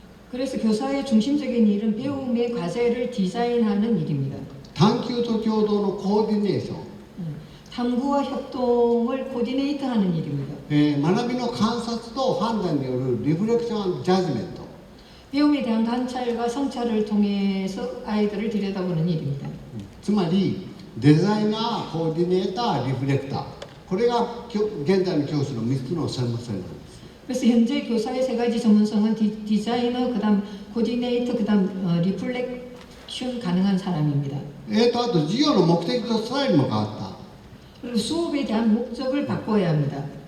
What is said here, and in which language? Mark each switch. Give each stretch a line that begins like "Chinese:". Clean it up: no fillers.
Korean: 그래서 교사의 중심적인 일은 배움의 과제를 디자인하는 일입니다.
Japanese: 探究と共同のコーディネーション、
Korean: 탐구와 협동을 코디네이트하는 일입니다.
Japanese: 学びの観察と判断によるリフレクションジャジメント、
Korean: 배움에 대한 관찰과 성찰을 통해서 아이들을 들여다보는 일입니다.
Japanese: つまりデザイナー、コーディネーター、リフレクター、これが現在の教師の3つの専門性なんです。
Korean: 그래서 현재 교사의 3가지 전문성은 디자이너, 그다음 코디네이터, 그다음 리플렉션 가능한 사람입니다.
Japanese: あと授業の目的とスタイルも変わった。
Korean: 그리고 수업에 대한 목적을 바꿔야 합니다.